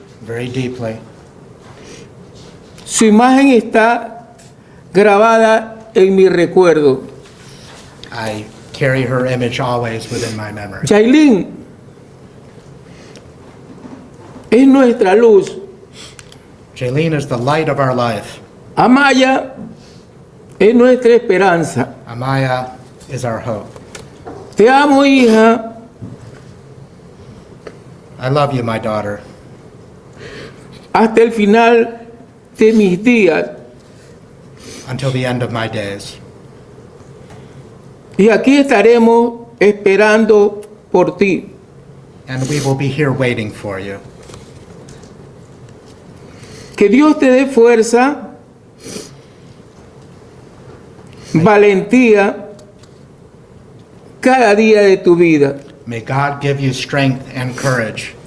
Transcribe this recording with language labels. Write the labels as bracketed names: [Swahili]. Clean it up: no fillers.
[English] very deeply. [Spanish] Su imagen está grabada en mi recuerdo. [English] I carry her image always within my memory. [Spanish] Jailyn es nuestra luz. [English] Jailyn is the light of our life. [Spanish] Amaya es nuestra esperanza. [English] Amaya is our hope. [Spanish] Te amo, hija. [English] I love you, my daughter, [Spanish] Hasta el final de mis días. [English] until the end of my days. [Spanish] Y aquí estaremos esperando por ti. [English] And we will be here waiting for you. [Spanish] Que Dios te dé fuerza, valentía cada día de tu vida. [English] May God give you strength and courage